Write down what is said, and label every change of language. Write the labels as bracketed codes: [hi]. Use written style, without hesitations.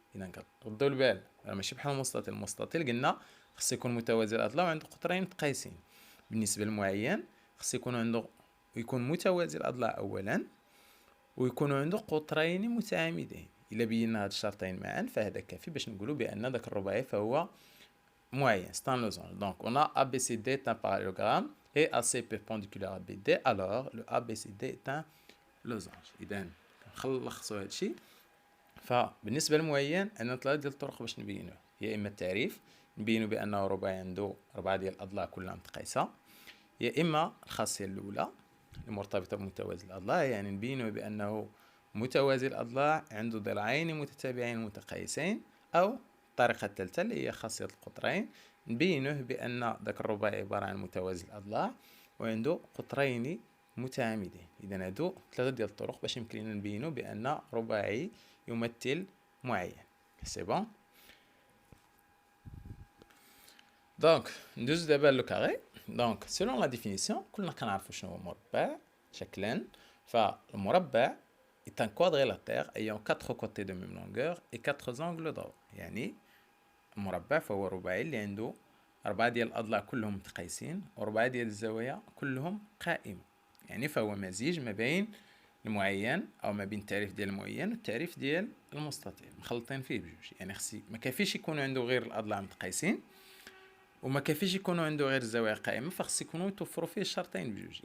[ar] اذا ردوا البال ماشي بحال المستطيل. المستطيل قلنا خص يكون متوازي الاضلاع وعنده قطرين متقايسين. بالنسبه للمعين خص يكون متوازي الأضلاع أولا ويكون عنده قطرين متعامدين. إلا بينا هاد الشرطين معا فهذا كافي باش نقولوا بأن ذاك الرباعي فهو معين. [fr] C'est un losange. Donc on a ABCD est un parallélogramme et AC perpendiculaire à BD, alors le ABCD est un losange. [ar] إذا نخلصوا هاد الشيء. فبالنسبة للمعين عندنا 3 ديال الطرق باش نبينوه. يا إما التعريف نبينوا بأنه رباعي عنده 4 ديال الأضلاع كلها متقايسة، يا إما الخاصية الأولى المرتبطة بمتوازي الأضلاع، يعني نبينه بأنه متوازي الأضلاع عنده ضلعين متتابعين متقايسين، أو الطريقة الثالثة اللي هي خاصية القطرين نبينه بأن ذاك الرباعي عبارة عن متوازي الأضلاع وعنده قطرين متعامدين. إذا هادو 3 ديال الطرق باش يمكن لنا نبينه بأن رباعي يمثل معين. [fr] سي بون. [ar] دونك ندوز دابا لو كاري. دونك [fr] سيلون لا ديفينيسيون [ar] كلنا كنعرفوا شنو هو مربع شكلا. [fr] فالمربع est un quadrilatère ayant 4 côtés de même longueur et 4 angles droits. [ar] يعني المربع فهو رباعي اللي عنده 4 ديال الأضلاع كلهم متقايسين و4 ديال الزوايا كلهم قائمة. يعني فهو مزيج ما بين المعين أو ما بين التعريف ديال المعين والتعريف ديال المستطيل مخلطين فيه بجوج. يعني خصي ما كافيش يكونوا عنده غير الأضلاع متقايسين وما كافيش يكونوا عنده غير الزوايا قائمة، فخص يكونوا يتوفروا فيه الشرطين بجوج.